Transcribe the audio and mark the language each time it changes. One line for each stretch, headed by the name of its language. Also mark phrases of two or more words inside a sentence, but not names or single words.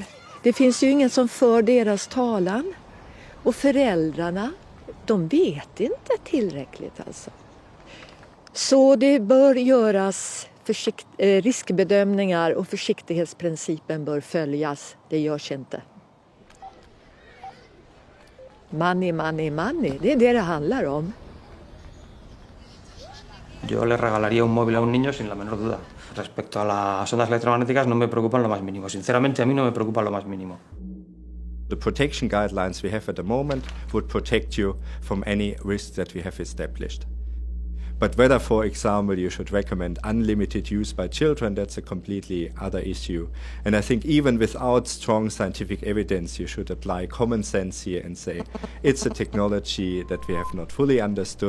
Swedish: Det finns ju ingen som för deras talan. Och föräldrarna, de vet inte tillräckligt alltså. Så det bör göras riskbedömningar och försiktighetsprincipen bör följas. Det görs inte.
English: Money, money, money.
Swedish: Det är det handlar om.
Spanish: Yo le regalaría un móvil a un niño sin la menor duda. Respecto a las ondas electromagnéticas no me preocupan lo más mínimo. Sinceramente, a mí no me preocupan lo más mínimo.
English: The protection guidelines we have at the moment would protect you from any risks that we have established. But whether, for example, you should recommend unlimited use by children, that's a completely other issue. And I think even without strong scientific evidence, you should apply common sense here and say, it's a technology that we have not fully understood.